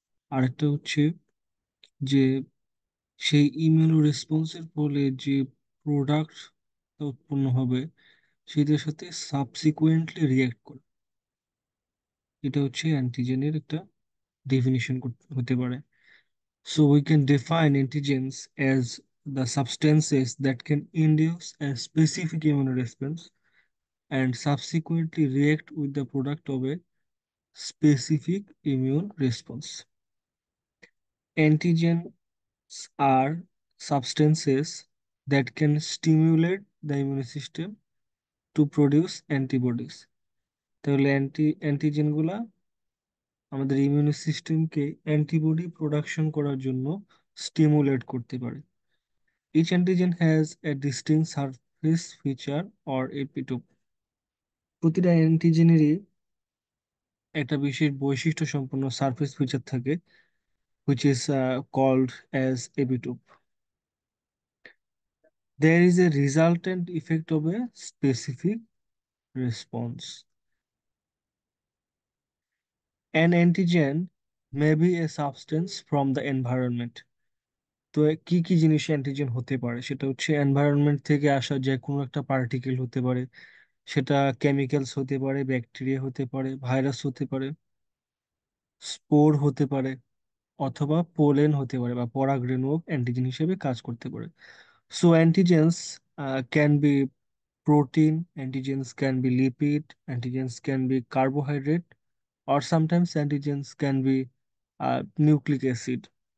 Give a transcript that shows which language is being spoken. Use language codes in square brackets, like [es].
[bn] আরেকটা হচ্ছে যে সেই ইমিউন রেসপন্সের ফলে যে প্রোডাক্ট উৎপন্ন হবে সেটার সাথে সাবসিকুয়েন্টলি রিঅ্যাক্ট করা। এটা হচ্ছে অ্যান্টিজেনের একটা ডেফিনিশন হতে পারে। [en] So we can define antigens as the substances that can induce a specific immune response and subsequently react with the product of a specific immune response. Antigens are substances that can stimulate the immune system to produce antibodies. [bn] তাহলে antigen গুলা আমাদের immune সিস্টেমকে antibody production করার জন্য stimulate করতে পারে। [en] Each antigen has a distinct surface feature or epitope. [bn] প্রতিটা অ্যান্টিজেনেরই একটা বিশেষ বৈশিষ্ট্য সম্পন্ন সারফেস ফিচার থাকে, [en] which is called as epitope. There is a resultant effect of a specific response. An antigen may be a substance from the environment. [bn] তো কি কি জিনিস অ্যান্টিজেন হতে পারে সেটা হচ্ছে এনভায়রনমেন্ট থেকে আসা যে কোনো একটা পার্টিকেল হতে পারে, সেটা কেমিক্যালস হতে পারে, ব্যাকটেরিয়া হতে পারে, ভাইরাস হতে পারে, স্পোর হতে পারে, অথবা পোলেন হতে পারে বা পরাগরেণু অ্যান্টিজেন হিসেবে কাজ করতে পারে। [en] So antigens can be protein, antigens can be lipid, antigens can be carbohydrate, or sometimes antigens can be nucleic acid.